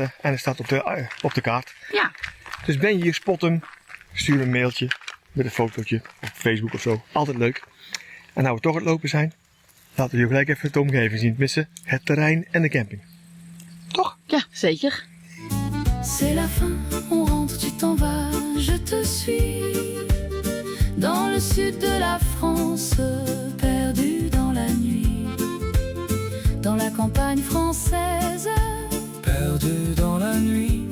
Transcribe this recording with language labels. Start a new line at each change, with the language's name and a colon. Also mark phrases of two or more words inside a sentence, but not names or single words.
Dutch: En hij staat op de kaart. Ja. Dus ben je hier, spot hem. Stuur een mailtje met een fotootje op Facebook of zo. Altijd leuk. En nou we toch aan het lopen zijn. Laten we je gelijk even de omgeving zien. Missen het terrein en de camping. Toch? Ja, zeker.
French: C'est la fin, on rentre, tu t'en vas, je te suis. Dans le sud de la France, perdu dans la nuit. Dans la campagne française, perdu dans la nuit.